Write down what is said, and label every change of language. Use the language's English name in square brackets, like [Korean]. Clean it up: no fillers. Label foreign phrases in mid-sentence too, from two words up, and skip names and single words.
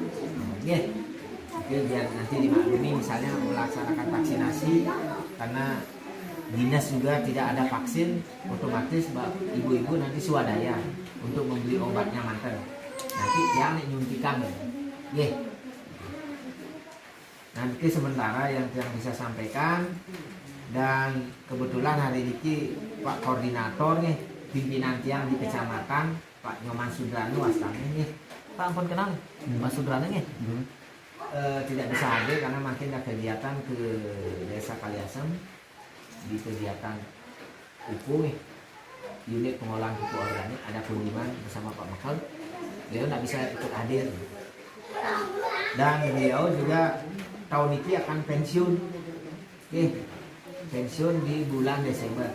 [Indonesian] biar nanti dimaklumi misalnya melaksanakan vaksinasi karena dinas juga tidak ada vaksin otomatis ibu-ibu nanti swadaya untuk membeli obatnya mantan nanti tiang nyuntikan nanti sementara yang bisa sampaikan. Dan kebetulan hari ini Pak Koordinator nih pimpinan tiang di kecamatan Pak Nyoman Sudrano Wastami nih Pak ampun kenal Mas Sudrano nih tidak bisa hadir karena makin ada kegiatan ke desa Kaliasem di kegiatan pupuk nih unit pengolahan pupuk organik ada kunjungan bersama Pak Makal beliau tidak bisa ikut hadir dan beliau juga tahun ini akan pensiun pensiun di bulan Desember.